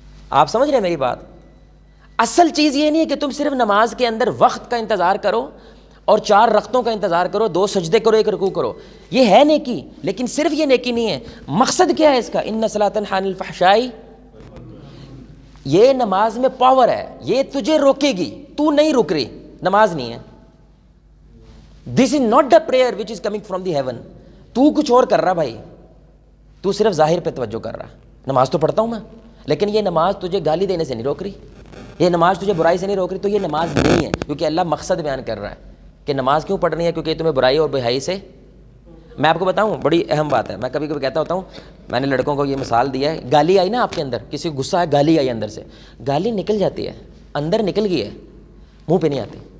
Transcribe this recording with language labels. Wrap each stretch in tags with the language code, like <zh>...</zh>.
<ur>آپ سمجھ رہے ہیں میری بات؟ اصل چیز یہ نہیں ہے کہ تم صرف نماز کے اندر وقت کا انتظار کرو اور 4 رکعتوں کا انتظار کرو, 2 سجدے کرو 1 رکوع کرو. یہ ہے نیکی, لیکن صرف یہ نیکی نہیں ہے. مقصد کیا ہے اس کا؟</ur> <ar>ان صلاۃ تنہی عن الفحشاء.</ar> <ur>یہ نماز میں پاور ہے, یہ تجھے روکے گی, تو نہیں رک رہی. نماز نہیں ہے.</ur> <en>This is not the prayer which is coming from the heaven.</en> <ur>تو کچھ اور کر رہا بھائی, تو صرف ظاہر پہ توجہ کر رہا. نماز تو پڑھتا ہوں میں, لیکن یہ نماز تجھے گالی دینے سے نہیں روک رہی, یہ نماز تجھے برائی سے نہیں روک رہی, تو یہ نماز نہیں ہے. کیونکہ اللہ مقصد بیان کر رہا ہے کہ نماز کیوں پڑھنی ہے, کیونکہ تمہیں برائی اور بےحیائی سے. میں آپ کو بتاؤں, بڑی اہم بات ہے, میں کبھی کبھی کہتا ہوتا ہوں, میں نے لڑکوں کو یہ مثال دیا ہے, گالی آئی نا آپ کے اندر, کسی کو غصہ ہے, گالی آئی اندر سے, گالی نکل جاتی ہے, اندر نکل گئی ہے, منہ پہ نہیں آتی.</ur>